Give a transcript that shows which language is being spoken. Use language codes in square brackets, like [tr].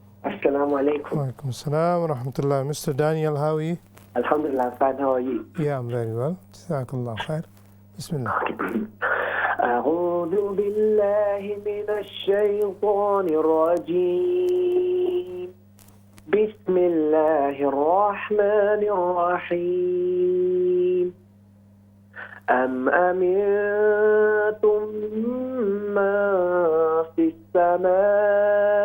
[ar] السلام alaikum. وعلیکم السلام ورحمۃ اللہ Mr. [en] Daniel how are you Alhamdulillah, Ustad, how are you? Yeah I'm very well [ar] جزاkallah خیر بسم اللہ أعوذ بالله من الشيطان الرجيم بسم الله الرحمن الرحيم أم أمنتم ما في السماء